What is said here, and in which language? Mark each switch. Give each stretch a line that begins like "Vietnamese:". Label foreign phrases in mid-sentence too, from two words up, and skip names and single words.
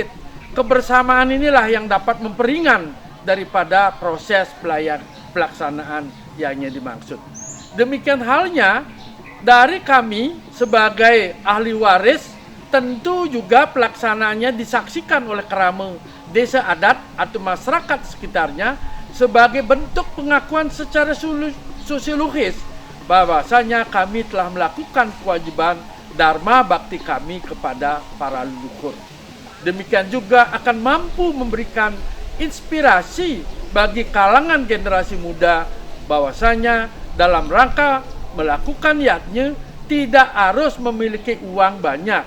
Indonesian: Kebersamaan inilah yang dapat memperingan daripada proses pelaksanaan yang dimaksud. Demikian halnya dari kami sebagai ahli waris, tentu juga pelaksanaannya disaksikan oleh kerama desa adat atau masyarakat sekitarnya sebagai bentuk pengakuan secara sosiologis bahwasanya kami telah melakukan kewajiban dharma bakti kami kepada para leluhur. Demikian juga akan mampu memberikan inspirasi bagi kalangan generasi muda bahwasanya dalam rangka melakukan yajna tidak harus memiliki uang banyak.